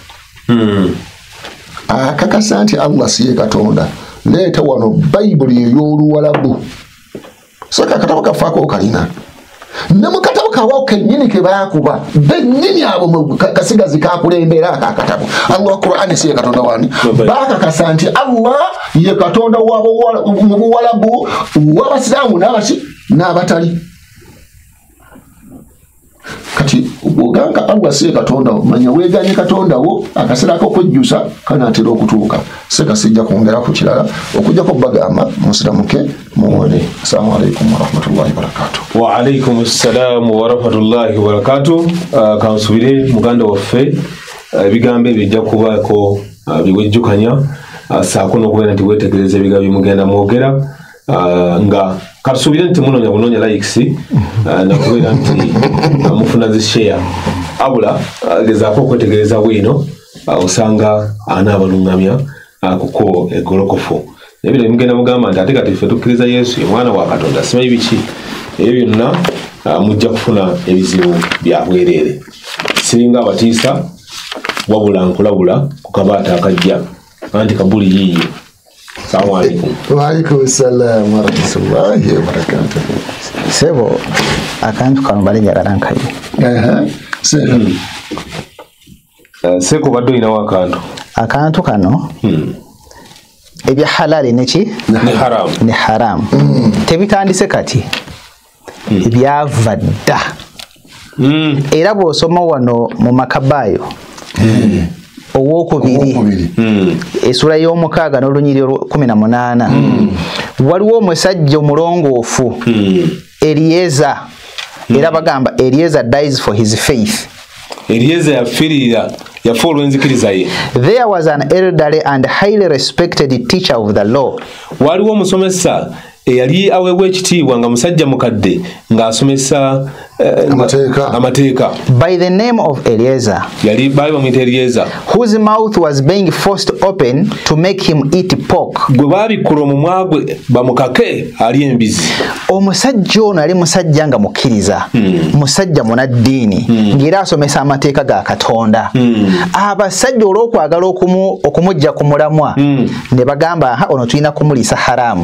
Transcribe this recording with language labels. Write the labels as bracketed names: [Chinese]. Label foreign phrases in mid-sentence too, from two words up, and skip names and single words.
[Ganda] akakasa nti Allah siye Katonda leeta wano Bayibuli ey'Oluwalabu saka akatabo kafaako kalina ne mu katabo kawawo kennyini ke baakuba bennyini abo Kasigazi kakulembera akakatabo Allah Qur'ani siye Katonda wani baakakasa nti Allah ye Katonda mu Buwalabu w'Abasiraamu n'abatali kati oganga Allah siye Katonda manya weeganye Katonda wo akaseera k'okwejjusa kanaatera okutuuka sekasijja kwongera ku kirala okujjako bagamba musiramuke muwone. [Arabic] السلام عليكم ورحمة الله وبركاته. وعليكم السلام ورحمة الله وبركاته. [Ganda] Kansubire muganda waffe ebigambo ebijja kubaako biwejjukanya saako n'okubeera nti weetegereza ebigambo bimugenda mwogera nga katusubire nti munonya likes nakubeera nti mufuna zi share abula gezaako okwetegereza wino osanga anaabalungamya kuko egolokofu nebiro bimugenda mugamba nti ate kati ffe tukkiriza Yesu ye mwana wa Katonda simanyi biki ebyo byonna mujja kufuna ebizibu bya bwereere singa abatiisa wabula nkulabula ku kabaata akajja anti kabuli yiiyo. [Arabic] السلام عليكم. وعليكم السلام ورحمة الله وبركاته. [Ganda] Sebo akantu kano bali njagala nkaye. Seko baddo ina wakantu. Akantu kano ebya halali neki ni haram. Tebitandise kati. Ebyava dda. Era bw'osoma wano mu Makabayo. Owokubiri esura y'omukaaga n'olunyiriri 18 waliwo omusajja omulongoofu Eliezer era bagamba [English] Eliezer dies for his faith. [Ganda] Eliezer yafirira yafa olw'enzikiriza ye. [English] There was an elderly and highly respected teacher of the law. [Ganda] Waliwo omusomesa eyali aweebwa ekitiibwa nga musajja mukadde ng'asomesa amateeka. [English] By the name of Eliezer, [Ganda] yali baali bamuyita Eliezer, [English] whose mouth was being forced open to make him eat pork. [Ganda] Gwe baabikula omumwa gwe bamukake ali embizi. Omusajja ono ali musajja nga mukkiriza, musajja munaddiini, ng'era asomesa amateeka ga Katonda. Abasajja olw'okwagala okumujja ku mulamwa ne bagamba ono tulina kumuliisa haramu.